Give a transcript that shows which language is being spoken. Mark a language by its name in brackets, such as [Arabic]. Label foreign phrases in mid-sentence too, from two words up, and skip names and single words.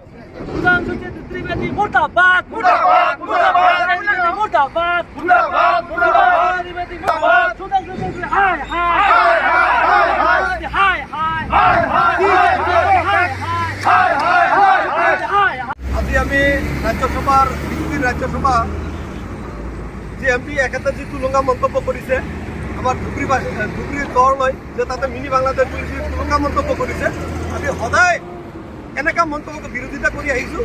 [Hindi] मुर्दाबाद मुर्दाबाद मुर्दाबाद मुर्दाबाद मुर्दाबाद मुर्दाबाद हाय हाय हाय हाय। [Assamese] আজি আমি ৰাজ্যসভাৰ বিজেপিৰ ৰাজ্যসভা যে এমপি একেটা তুলঙা মন্তব্য কৰিছে আমাৰ ধুবুৰীৰ দললৈ, যে তাতে মিনি বাংলাদেশ বুলি তুলঙা মন্তব্য কৰিছে, আমি সদায় এনেকুৱা মন্তব্যক বিৰোধিতা কৰি আহিছোঁ।